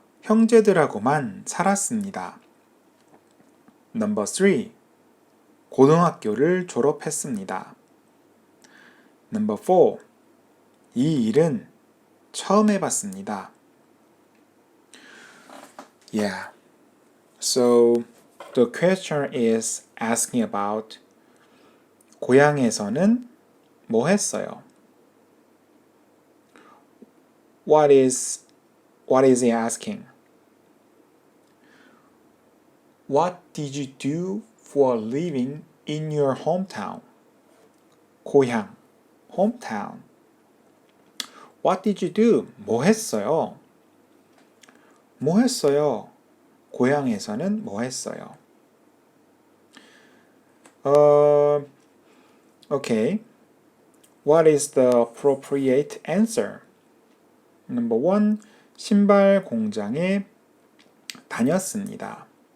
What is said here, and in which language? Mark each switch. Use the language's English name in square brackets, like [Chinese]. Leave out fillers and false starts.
[Korean] 형제들하고만 살았습니다. [English] Number 3. [Korean] 고등학교를 졸업했습니다. [English] Number 4. [Korean] 이 일은 처음 해봤습니다. [English] Yeah. So the question is asking about [Korean] 고향에서는 뭐 했어요? [English] What is he asking? What did you do for a living in your hometown? [Korean] 고향, hometown. [English] What did you do? [Korean] 뭐 했어요? 뭐 했어요? 고향에서는 뭐 했어요? [English] Okay. What is the appropriate answer? Number 1. [Korean] 신발 공장에 다녔습니다.